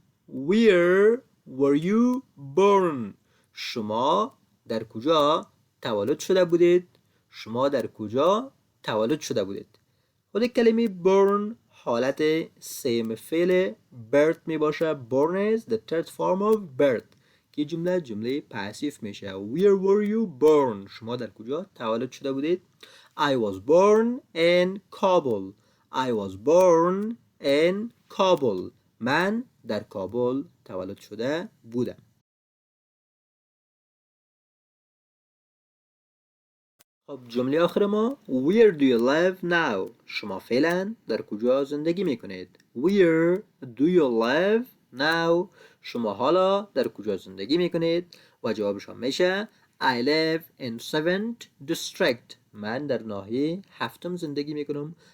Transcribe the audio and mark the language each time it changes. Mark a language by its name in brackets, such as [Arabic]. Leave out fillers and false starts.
[English] Where were you born? [Persian] شما در کجا تولد شده بودید؟ شما در کجا تولد شده بودید؟ خود کلمه born حالت سیم فعل birth می باشه. [English] born is the third form of birth [Persian] که جمله پاسیف میشه. [English] Where were you born? [Persian] شما در کجا تولد شده بودید؟ [English] I was born in Kabul. I was born in Kabul. [Persian] من در کابل تولد شده بودم. خب جمله آخر ما [English] Where do you live now? [Persian] شما فعلا در کجا زندگی میکنید؟ [English] Where do you live now? [Persian] شما حالا در کجا زندگی میکنید؟ و جوابش هم میشه [English] I live in 7th district. [Persian] من در ناحیه هفتم زندگی میکنم.